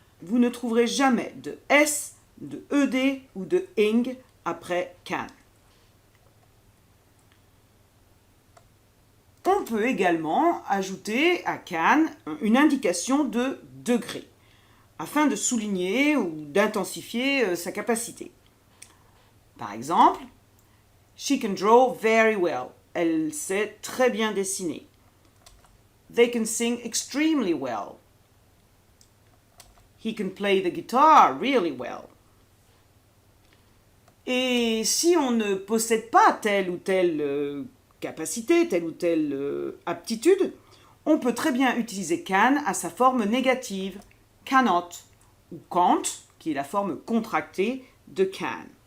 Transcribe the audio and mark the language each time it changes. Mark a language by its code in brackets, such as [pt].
[fr] Vous ne trouverez jamais de S, de ED ou de ing après can. On peut également ajouter à can une indication de degré, afin de souligner ou d'intensifier sa capacité. Par exemple, [en] she can draw very well. [fr] Elle sait très bien dessiner. [en] They can sing extremely well. He can play the guitar really well. [fr] Et si on ne possède pas telle ou telle capacité, telle ou telle aptitude, on peut très bien utiliser can à sa forme négative, cannot, ou can't, qui est la forme contractée de can.